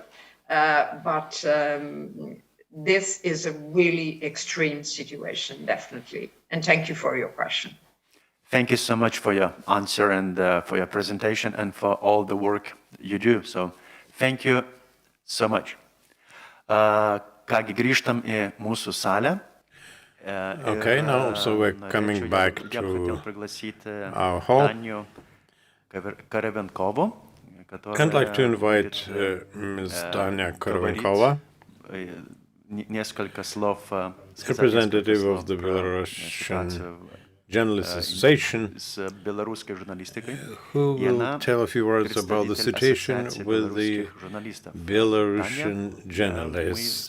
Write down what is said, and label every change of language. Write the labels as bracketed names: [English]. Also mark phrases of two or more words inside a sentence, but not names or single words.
[English] But this is a really extreme situation, definitely. And thank you for your question. Thank you so much for your answer and for your presentation and for all the work you do. So thank you so much. [Lithuanian] Kągi, grįžtam į mūsų salę. [English] Okay, now so we're coming back to our hall. I'd like to invite Ms. Dania Korovenkova, representative of the Belarusian Journalists Association, who will tell a few words about the situation with the Belarusian journalists.